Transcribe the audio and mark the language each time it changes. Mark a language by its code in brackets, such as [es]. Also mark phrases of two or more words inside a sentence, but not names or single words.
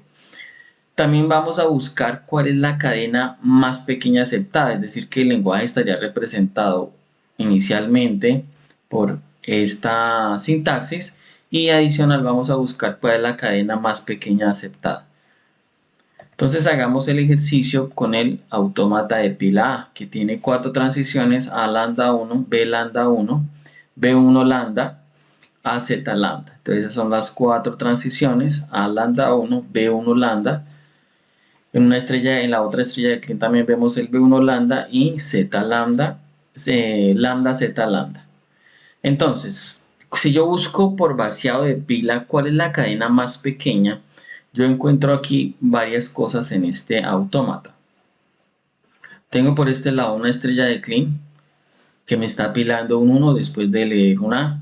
[es] También vamos a buscar cuál es la cadena más pequeña aceptada, es decir, que el lenguaje estaría representado inicialmente por esta sintaxis y adicional vamos a buscar cuál es la cadena más pequeña aceptada. Entonces hagamos el ejercicio con el autómata de pila A, que tiene 4 transiciones: A lambda 1, B lambda 1, B1 lambda, A z lambda. Entonces esas son las 4 transiciones: A lambda 1, B1 lambda. En la otra estrella de Klein también vemos el B1 lambda y Z lambda, lambda Z lambda. Entonces, si yo busco por vaciado de pila cuál es la cadena más pequeña, yo encuentro aquí varias cosas en este autómata. Tengo por este lado una estrella de Klein que me está apilando un 1 después de leer una A.